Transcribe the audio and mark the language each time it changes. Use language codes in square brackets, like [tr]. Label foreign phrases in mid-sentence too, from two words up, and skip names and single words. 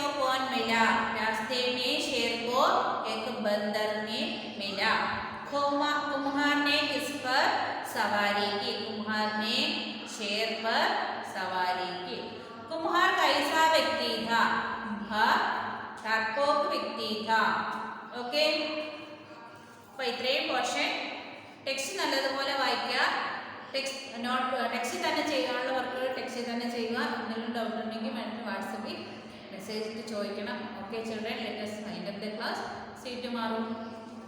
[hi] कौन मिला रास्ते में शेर को एक बंदर ने मिला कुम्हार ने किस पर सवारी की कुम्हार ने शेर पर सवारी की कुम्हार कैसा व्यक्ति था कुम्हार टर्पोक व्यक्ति था ओके [ml] അപ്പോൾ ഇത്രയും [en] portion text [ml] നല്ലതുപോലെ വായിക്കുക ടെക്സ്റ്റ് തന്നെ ചെയ്യാനുള്ള വർക്കുകൾ ടെക്സ്റ്റ് തന്നെ ചെയ്യുക എന്തെങ്കിലും ഡൗട്ട് ഉണ്ടെങ്കിൽ വേണമെങ്കിൽ വാട്സപ്പിൽ മെസ്സേജ് ഇട്ട് ചോദിക്കണം [en] okay children let us wind up the class see you tomorrow